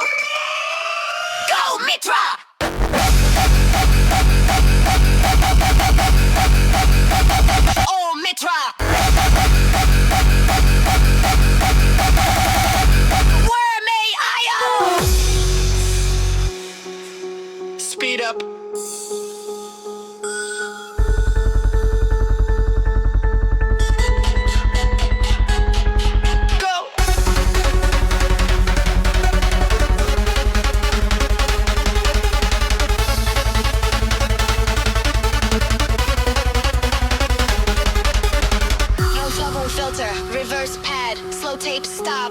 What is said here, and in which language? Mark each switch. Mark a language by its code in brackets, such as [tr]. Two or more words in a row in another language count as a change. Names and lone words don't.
[en] Go Mitra! Oh Mitra! [id] Wormate, ayo! [en] Speed up. Go! No shovel filter, reverse pad, slow tape stop.